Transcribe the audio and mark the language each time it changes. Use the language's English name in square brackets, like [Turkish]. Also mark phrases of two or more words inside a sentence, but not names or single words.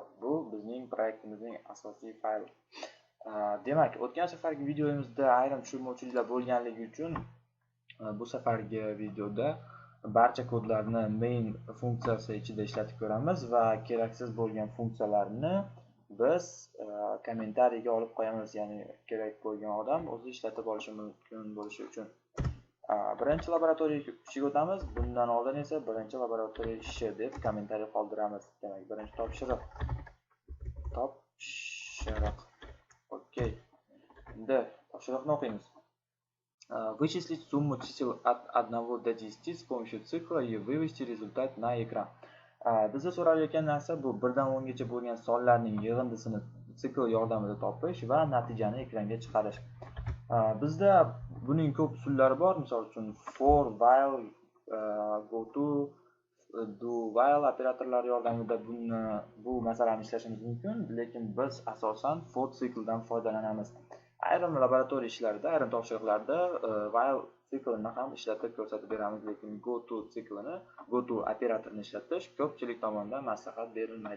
[Uzbek] Bu bizning proyektimizning asosiy fayli. Demak, o'tgan safargi videomizda ayrim tushunmovchiliklar bo'lganligi uchun bu safargi videoda barcha kodlarni main funksiyasi ichida ishlatib ko'ramiz va keraksiz bo'lgan funksiyalarni biz kommentariyga olib qo'yamiz, ya'ni kerak bo'lgan odam o'zi ishlatib olishi mumkin bo'lishi uchun. Birinchi laboratoriya ishiga o'tamiz. Bundan oldin esa birinchi laboratoriya ishi deb kommentariy qoldiramiz. Demak, birinchi topshiriq. Okey. Endi topshiriqni o'qiymiz. [Russian] Вычислить сумму чисел от 1 до 10 с помощью цикла и вывести результат на экран. [Uzbek] Bizda so'ralayotgan narsa bu 1 dan 10 gacha bo'lgan sonlarning yig'indisini sikl yordamida topish va natijani ekranga chiqarish. Bizda buning ko'p usullari bor. Misol uchun for, while, goto, do, while operatorlari yordamida bu masalani ishlashimiz mumkin, lekin biz asosan for sikldan foydalanamiz. Ayrim laboratoriya ishlarida, ayrim topshiriqlarda while siklini ham ishlatib ko'rsatib beramiz, lekin goto siklini, goto operatorini ishlatish ko'pchilik tomonidan maslahat berilmaydi.